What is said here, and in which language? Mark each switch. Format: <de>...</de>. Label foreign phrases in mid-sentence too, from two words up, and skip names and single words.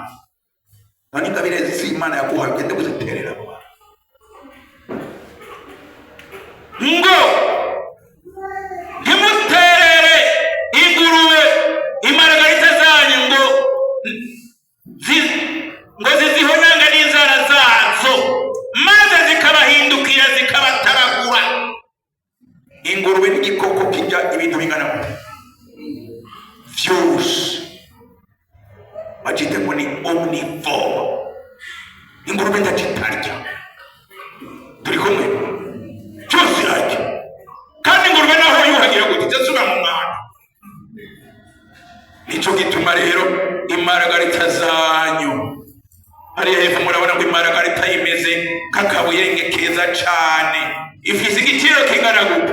<rn>None ingabire z'Imana yaguhaye ugende kuziterera ngo ntimuterere ingurube imaragarita zanyu ngo zizihonanga n'inzara zazo maze zikabahindukira zikabataragura. Ingurube n'igikoko kirya ibintu bingana byose, bacite ngo ni omnivore. Ingurube ndakitarya. Turi kumwe cyose irarya, kandi ingurube zidasuba mu mwanda. Nico gituma rero imaragarita zanyu hariya hepfo murabona ngo imaragarita imeze nk'akabuyenge keza cane, ifise igiciro kingana gute?</rn>